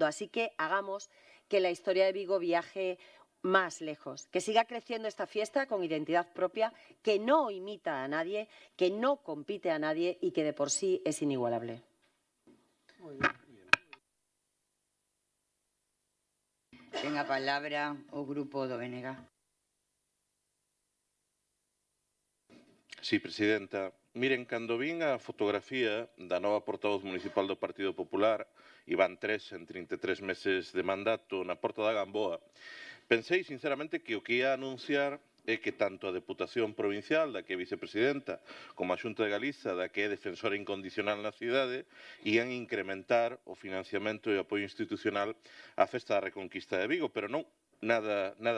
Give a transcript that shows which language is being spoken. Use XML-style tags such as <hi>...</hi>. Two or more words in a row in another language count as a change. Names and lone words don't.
<es>Así que hagamos que la historia de Vigo viaje más lejos, que siga creciendo esta fiesta con identidad propia, que no imita a nadie, que no compite a nadie y que de por sí es inigualable. Muy bien.</es> <gl>Ten a palabra o grupo do BNG. Sí, presidenta. Miren, cando vin a fotografía da nova portavoz municipal do Partido Popular, Iván 3 en 33 meses de mandato, na Porta da Gamboa, pensei sinceramente que o que ia anunciar é que tanto a Deputación Provincial, da que é vicepresidenta, como a Xunta de Galiza, da que é defensora incondicional na cidade, ian incrementar o financiamento e o apoio institucional á Festa da Reconquista de Vigo, pero non, nada diso.</gl>